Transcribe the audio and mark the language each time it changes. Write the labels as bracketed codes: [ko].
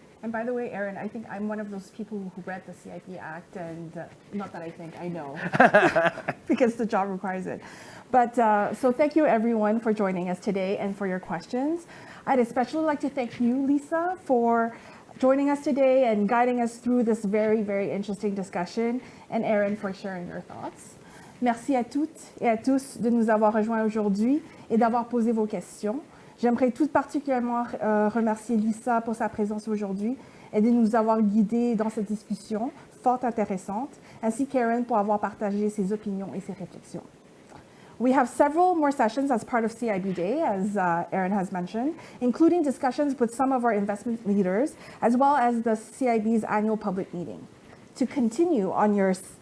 [en] And by the way, Ehren, I think I'm one of those people who read the CIB Act, and not that I think, I know, because the job requires it. But so thank you everyone for joining us today and for your questions. I'd especially like to thank you, Lisa, for joining us today and guiding us through this very, very interesting discussion, and Ehren for sharing your thoughts. [fr] Merci à toutes et à tous de nous avoir rejoints aujourd'hui et d'avoir posé vos questions. J'aimerais tout particulièrement remercier Lisa pour sa présence aujourd'hui et de nous avoir guidés dans cette discussion fort intéressante, ainsi qu'Ehren pour avoir partagé ses opinions et ses réflexions. [en] We have several more sessions as part of CIB Day, as Ehren has mentioned, including discussions with some of our investment leaders, as well as the CIB's annual public meeting. To continue on your